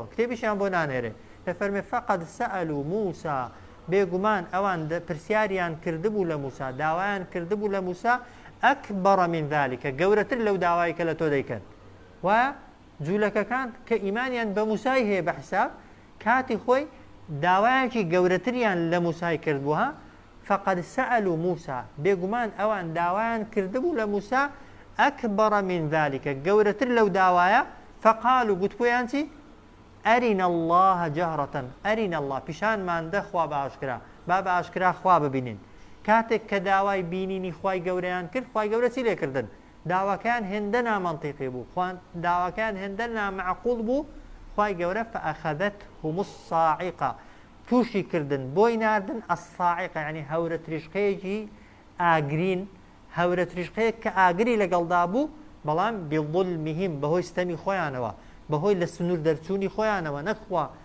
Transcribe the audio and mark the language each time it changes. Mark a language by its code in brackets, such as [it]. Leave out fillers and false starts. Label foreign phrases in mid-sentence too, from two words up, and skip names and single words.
[ckb] کتێبیشیان بۆ نانێرێ دەفەرمێ [ar] فەقەد سەئەلوا موسا [ckb] بێگومان ئەوان پرسیاریان کردبوو لە موسا داوایان کردبوو لە موسا [ar] ئەکبەڕە من ذالکە [ckb] گەورەتر لەو داوای کە لە تۆ دەیکەن وایە جوولەکەکان کە ئیمانیان بە موسای هەیە بە حساب کاتی خۆی داوایەکی گەورەتریان لە موسای کردبووە [ar] فقد سألوا موسى [ckb] بێگومان ئەوان داوایان کردبوو لە موسا [ar] ئەکبەڕە من [ckb] ذالکە گەورەتر لەو داوایە فقالوا گوتبوویان چی [ar] ئەرینە الله جەهرەتەن ئەرینە الله [ckb] پیشانماندە خوا بە ئاشکرا با بە ئاشکرا خوا ببینین کاتێک کە داوای بینینی خوای گەورەیان کرد خوای گەورە چی لێکردن داواکان هێندە نامەنتیقی بوو داواکان هێندە نامەعقوڵ بوو خوای گەورە [ar] فەئەخەذەتهم الصاعقە [ckb] تووشی کردن بۆی ناردن ئەساعقە یعنی هەورە تریشقەیەکی ئاگرین هەورە تریشقەیەک کە ئاگری لەگەڵدا بوو بەڵام بظلمهم بەهۆی ستەمی خۆیانەوە بەهۆی لە سنوور دەرچوونی خۆیانەوە نەخوا